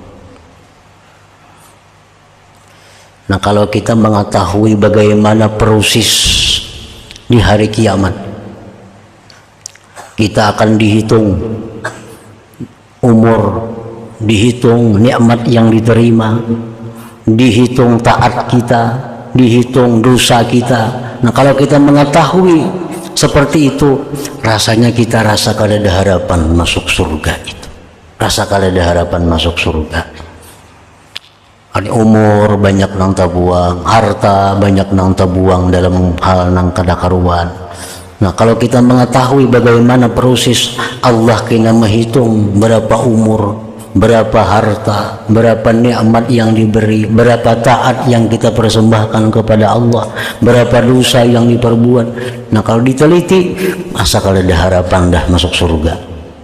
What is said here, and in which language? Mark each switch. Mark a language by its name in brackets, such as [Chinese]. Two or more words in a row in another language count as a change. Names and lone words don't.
[Indonesian] Nah, kalau kita mengetahui bagaimana proses di hari kiamat, kita akan dihitung umur, dihitung nikmat yang diterima, dihitung taat kita, dihitung dosa kita. Nah, kalau kita mengetahui seperti itu, rasanya kita rasa kada ada harapan masuk surga itu. [Banjar] Rasa kada ada harapan masuk surga. Ada umur banyak nang tabuang, harta banyak nang tabuang dalam hal nang kada karuan. Nah, [Indonesian] kalau kita mengetahui bagaimana proses Allah kena menghitung berapa umur, berapa harta, berapa nikmat yang diberi, berapa taat yang kita persembahkan kepada Allah, berapa dosa yang diperbuat. Nah, kalau diteliti, masa kalau ada harapan dah masuk surga.